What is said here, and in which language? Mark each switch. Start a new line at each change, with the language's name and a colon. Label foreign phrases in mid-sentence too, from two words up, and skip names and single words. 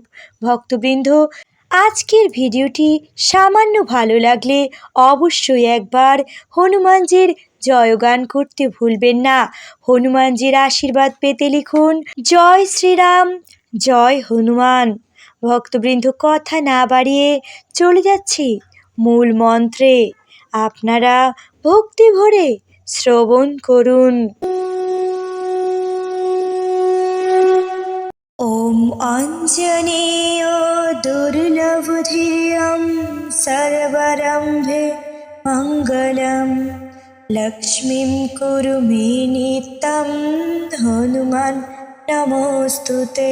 Bangla: ভক্তবৃন্দ, আজকের ভিডিওটি সামান্য ভালো লাগলে অবশ্যই একবার হনুমানজির জয়গান করতে ভুলবেন না। হনুমানজির আশীর্বাদ পেতে লিখুন জয় শ্রীরাম, জয় হনুমান। ভক্তবৃন্দ, কথা না বাড়িয়ে চলে যাচ্ছি মূল মন্ত্রে। আপনারা ভক্তি ভরে শ্রবণ করুন।
Sanskrit: ওম অঞ্জনেয় দুর্লভধীয়ং সর্বারম্ভে মঙ্গলম, লক্ষ্মীং কুরু মে নিত্যং হনুমান নমোস্তুতে।